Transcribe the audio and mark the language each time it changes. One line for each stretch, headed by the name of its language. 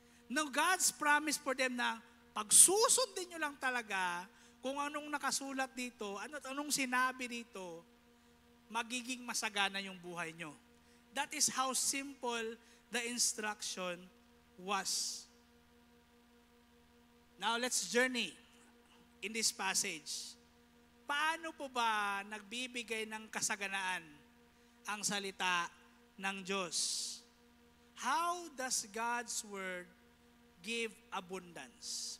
English: Now, God's promise for them
Filipino: na pagsusundin nyo lang talaga kung anong nakasulat dito, anong sinabi dito, magiging masagana yung buhay nyo.
English: That is how simple the instruction was. Now, let's journey in this passage.
Filipino: Paano po ba nagbibigay ng kasaganaan ang salita ng Diyos?
English: How does God's Word give abundance?